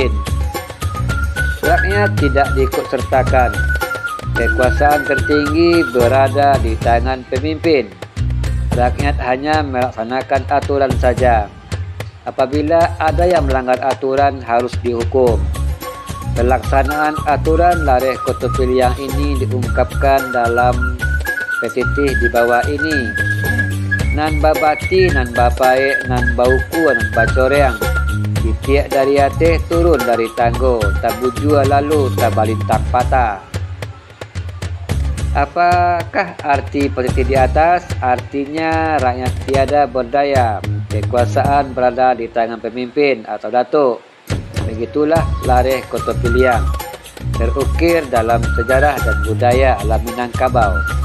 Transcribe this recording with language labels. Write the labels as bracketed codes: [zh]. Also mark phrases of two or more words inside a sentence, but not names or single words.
[id] Rakyat tidak diikutsertakan. Kekuasaan tertinggi berada di tangan pemimpin. Rakyat hanya melaksanakan aturan saja. Apabila ada yang melanggar aturan harus dihukum. Pelaksanaan aturan lareh koto piliang ini diungkapkan dalam petitih di bawah ini. [min] Nan babati, nan bapae, nan bauku, nan bacoreang. Ditiak dari ateh turun dari tanggo, tak bujua lalu tak balintang patah. [id] Apakah arti petitih di atas? Artinya rakyat tiada berdaya. Kekuasaan berada di tangan pemimpin atau datuk. Begitulah lareh koto piliang. Terukir dalam sejarah dan budaya alam Minangkabau.